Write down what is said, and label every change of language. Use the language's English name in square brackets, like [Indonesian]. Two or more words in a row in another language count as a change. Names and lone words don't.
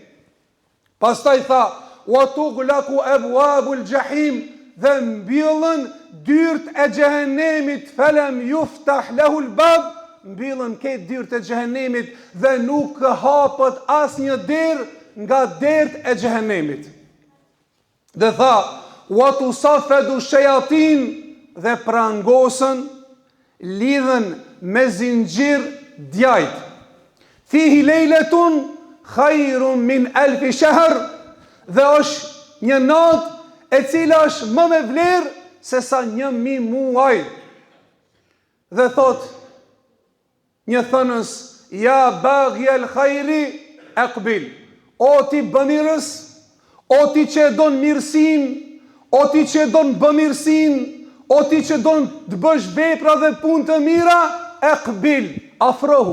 [Albanian] Pastaj tha [Arabic] وتغلق أبواب الجحيم, [Albanian] dhe mbyllen dyert e xhehenemit, [Arabic] فلم يفتح له الباب, [Albanian] mbyllën këtë dyrët e xhehenemit dhe nuk hapët asnjë derë nga derët e xhehenemit. Dhe tha, [Arabic] وتصفد الشياطين, [Albanian] dhe prangosën lidhen me zinxhir djajt. [Arabic] فيه ليلة خير من ألف شهر, [Albanian] dhe është një natë e cila është më me vlerë se sa 1000 muaj. Dhe thot një thënës, [Arabic] يا باغي الخير أقبل, [Albanian] o ti bëmirës, o ti që e don mirësin, o ti që e don bëmirësin, o ti që don të bësh vepra dhe punë të mira, aqbil, afrohu.